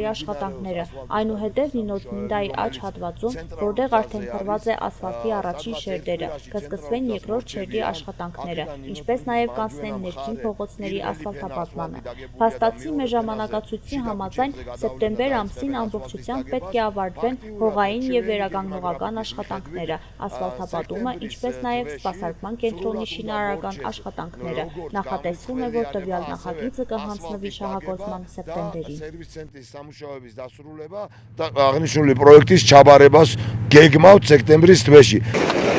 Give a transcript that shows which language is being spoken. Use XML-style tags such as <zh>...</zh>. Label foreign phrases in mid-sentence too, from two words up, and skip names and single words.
<hy>աշխատանքները, այնուհետև Դինոցմինդայի աջ հատվածում, որտեղ արդեն փռված է ասֆալտի առաջին շերտերը, կսկսվեն երկրորդ շերտի աշխատանքները, ինչպես նաև կանցնեն ներքին փողոցների ասֆալտապատմանը։ Փաստացի մեր ժամանակացույցի համաձայն սեպտեմբեր ամսին ամբողջությամբ պետք է ավարտվեն հողային և վերականգնողական աշխատանքները, ասֆալտապատումը, ինչպես նաև սպասարկման կենտրոնի շինարարական աշխատանքները։ Նախատեսվում է, որ տվյալ նախագիծը կհանձնվի շահագործման սեպտեմբերին։</hy> <ka>სამუშაოების დასრულება და აღნიშნული პროექტის ჩაბარებას გეგმავთ სექტემბრის თვეში.</ka>